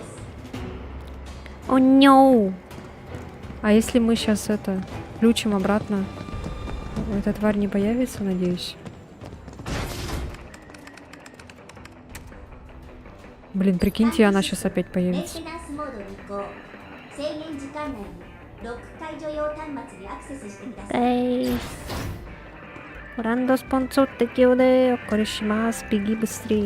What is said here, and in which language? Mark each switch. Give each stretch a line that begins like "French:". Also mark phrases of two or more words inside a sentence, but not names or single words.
English: О, no!
Russian: А если мы сейчас это включим обратно, эта тварь не появится, надеюсь? Блин, прикиньте, она сейчас опять появится.
Japanese: 制限時間内にロック解除用端末にアクセスしてください。
Russian: Эй! Рандо спонсор такие окорешимас, беги быстрее.